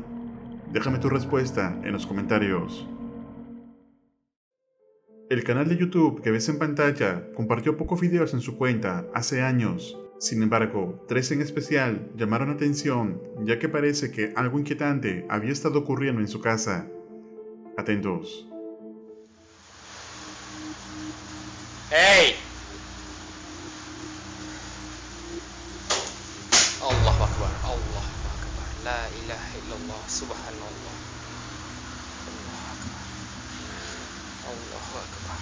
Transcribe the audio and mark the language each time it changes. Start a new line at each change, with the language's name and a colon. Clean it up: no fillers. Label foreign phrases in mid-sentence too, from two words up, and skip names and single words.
Spanish: Déjame tu respuesta en los comentarios. El canal de YouTube que ves en pantalla compartió pocos videos en su cuenta hace años. Sin embargo, 3 en especial llamaron la atención, ya que parece que algo inquietante había estado ocurriendo en su casa. Atentos. ¡Hey!
Arabic: الله أكبر، الله أكبر، لا إله إلا الله، سبحان الله. الله أكبر.